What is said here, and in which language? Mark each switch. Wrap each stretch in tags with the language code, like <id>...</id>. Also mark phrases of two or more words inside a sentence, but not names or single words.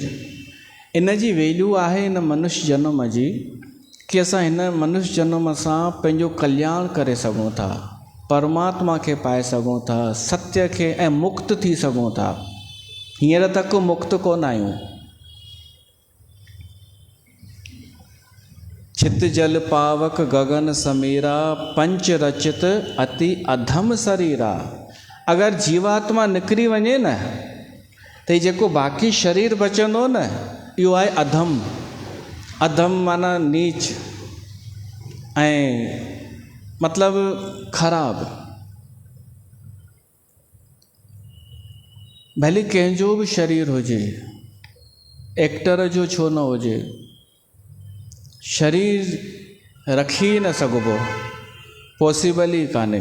<sd>इन जी वैल्यू आहे इन मनुष्य जनम जी कि असां हिन मनुष्य जनम सां पंहिंजो कल्याण करे सघूं था, परमात्मा खे पाए सघूं था, सत्य खे, ऐं मुक्त थी सघूं था। हींअर तक मुक्त कोन आहियूं।</sd> <awa>छित जल पावक गगन समीरा, पंच रचित अति अधम शरीरा।</awa> <sd>अगरि जीवात्मा निकिरी वञे न त ही जेको बाक़ी शरीर बचंदो न, इहो आहे अधम। अधम माना नीच ऐं मतिलबु ख़राबु। भले कंहिंजो बि शरीर हुजे, एक्टर जो छो न हुजे, शरीर रखी न सघिबो, पॉसिबल ई कान्हे।</sd>